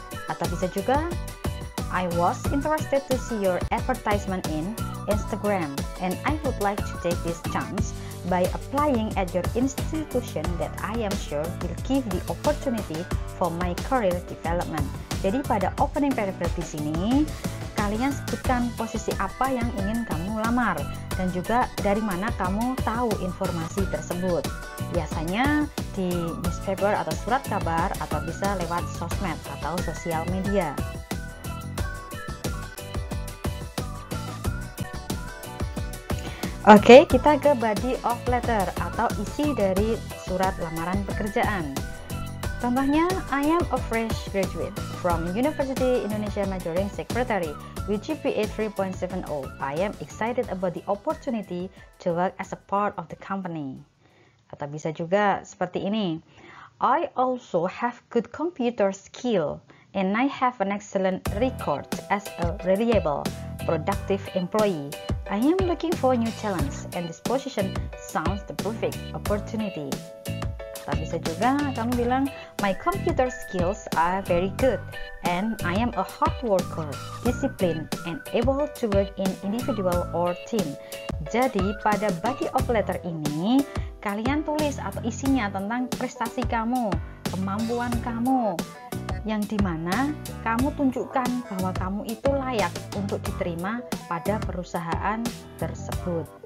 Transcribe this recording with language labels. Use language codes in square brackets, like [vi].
[id] Atau bisa juga, [en] I was interested to see your advertisement in Instagram, and I would like to take this chance by applying at your institution that I am sure will give the opportunity for my career development. [id] Jadi pada opening paragraph di sini, kalian sebutkan posisi apa yang ingin kamu lamar dan juga dari mana kamu tahu informasi tersebut. Biasanya di newspaper atau surat kabar atau bisa lewat sosmed atau sosial media. Oke, kita ke body of letter atau isi dari surat lamaran pekerjaan. [en] Contohnya, I am a fresh graduate from University Indonesia majoring secretary with GPA 3.70. I am excited about the opportunity to work as a part of the company. [id] Atau bisa juga seperti ini. [en] I also have good computer skill and I have an excellent record as a reliable, productive employee. I am looking for new challenge and this position sounds the perfect opportunity. [id] Atau bisa juga kamu bilang, [en] my computer skills are very good and I am a hard worker, disciplined, and able to work in individual or team. [id] Jadi pada body of letter ini, kalian tulis atau isinya tentang prestasi kamu, kemampuan kamu, yang dimana kamu tunjukkan bahwa kamu itu layak untuk diterima pada perusahaan tersebut.